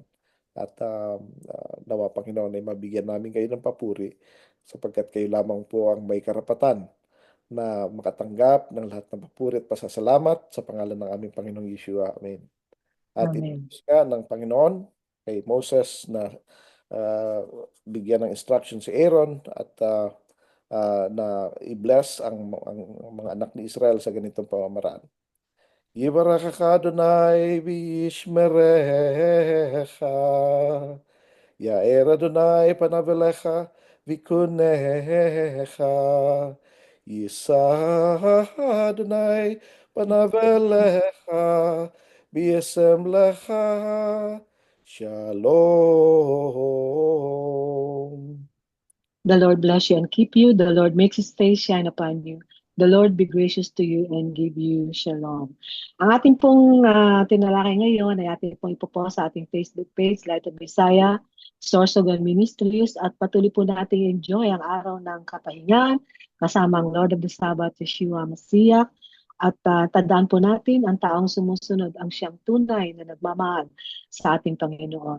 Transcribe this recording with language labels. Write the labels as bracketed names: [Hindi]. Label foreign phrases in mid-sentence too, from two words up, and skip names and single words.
[Filipino] At nawa Panginoon ay mabigyan namin kayo ng papuri sapagkat kayo lamang po ang may karapatan na makatanggap ng lahat ng papuri at pasasalamat sa pangalan ng aming Panginoong Yeshua. Amen. At Amen. inutos nga ng Panginoon kay Moses na bigyan ng instruction si Aaron at na i-bless ang mga anak ni Israel sa ganitong pamamaraan. [Hebrew] יברכך אדוני וישמרך. יאר אדוני פניו אליך ויחנך. ישא אדוני פניו אליך וישם לך. Shalom. [English] The Lord bless you and keep you. The Lord makes His face shine upon you. The Lord be gracious to you and give you shalom. [Filipino] Ang ating pong tinalakay ngayon ay ating pong ipopost sa ating Facebook page, Light of Messiah, Source of God Ministries, at patuloy po natin enjoy ang araw ng kapahingan kasama ang [English] Lord of the Sabbath, [Filipino] Yeshua Masiah. At tandaan po natin, ang taong sumusunod ang siyang tunay na nagmamahal sa ating Panginoon.